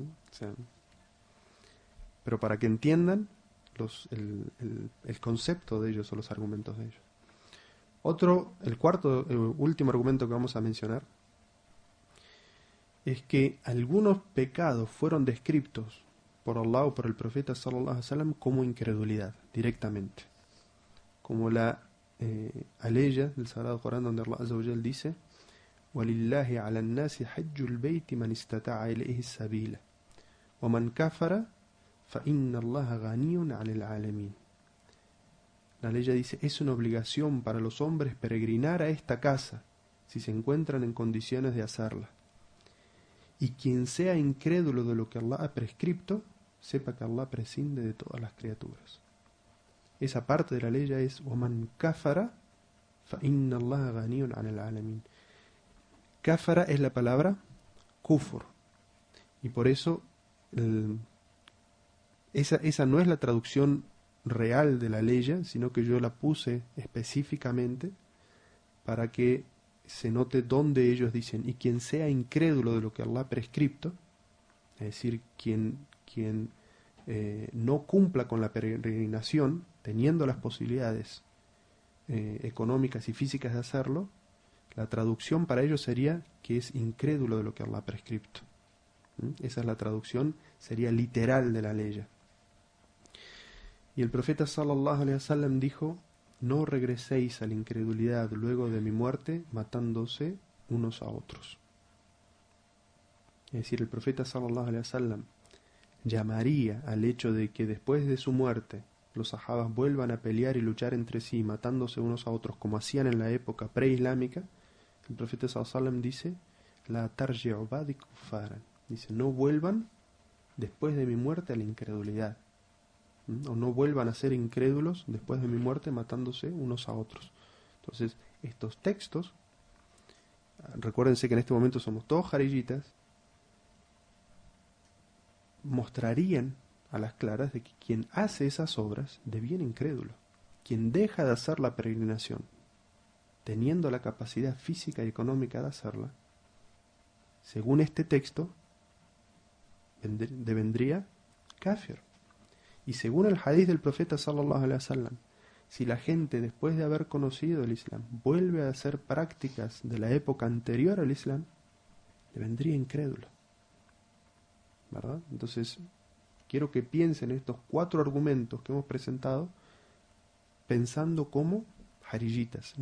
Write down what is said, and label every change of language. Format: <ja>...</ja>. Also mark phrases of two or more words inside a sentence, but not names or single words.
<es>O sea, pero para que entiendan el concepto de ellos o los argumentos de ellos. El último argumento que vamos a mencionar es que algunos pecados fueron descritos por Allah o por el profeta</es> <ar>صلى الله عليه وسلم</ar> <es>como incredulidad, directamente. Como la aleya del Sagrado Corán, donde</es> <ar>الله عز وجل</ar> <es>dice:</es> <ar>وَلِلَّهِ عَلَى النَّاسِ حَجُّ الْبَيْتِ مَنِ اسْتَطَاعَ إِلَيْهِ السَّبِيلَ وَمَنْ كَفَرَ فَإِنَّ اللَّهَ غَنِيٌّ عَنِ الْعَالَمِينَ.</ar> <es>La aleya dice: es una obligación para los hombres peregrinar a esta casa, si se encuentran en condiciones de hacerla. Y quien sea incrédulo de lo que Allah ha prescripto, sepa que Allah prescinde de todas las criaturas. Esa parte de la ley es</es> <ar>وَمَنْ كَفَرَ فَإِنَّ اللَّهَ غَنِيٌّ عَنِ الْعَالَمِينَ.</ar> <es>Kafara es la palabra kufur, y por eso esa no es la traducción real de la ley, sino que yo la puse específicamente para que se note dónde ellos dicen: y quien sea incrédulo de lo que Allah ha prescripto, es decir, quien no cumpla con la peregrinación, teniendo las posibilidades económicas y físicas de hacerlo, la traducción para ellos sería que es incrédulo de lo que Allah ha prescripto. Esa es la traducción, sería literal de la ley. Y el profeta</es> <ar>صلى الله عليه وسلم</ar> <es>dijo: no regreséis a la incredulidad luego de mi muerte, matándose unos a otros. Es decir, el profeta</es> <ar>صلى الله عليه وسلم</ar> <es>llamaría al hecho de que después de su muerte los sahabas vuelvan a pelear y luchar entre sí, matándose unos a otros como hacían en la época preislámica. El profeta</es> <ar>صلى الله عليه وسلم</ar> <es>dice:</es> <ar>لا ترجعوا بعدي كفارا,</ar> <es>dice: no vuelvan después de mi muerte a la incredulidad, o no vuelvan a ser incrédulos después de mi muerte, matándose unos a otros. Entonces, estos textos, recuérdense que en este momento somos todos jarillitas, mostrarían a las claras de que quien hace esas obras deviene incrédulo. Quien deja de hacer la peregrinación, teniendo la capacidad física y económica de hacerla, según este texto, devendría kafir. Y según el hadith del profeta</es> <ar>صلى الله عليه وسلم,</ar> <es>si la gente después de haber conocido el Islam vuelve a hacer prácticas de la época anterior al Islam, devendría incrédulo, ¿verdad? Entonces, quiero que piensen estos 4 argumentos que hemos presentado pensando como jarillitas.</es>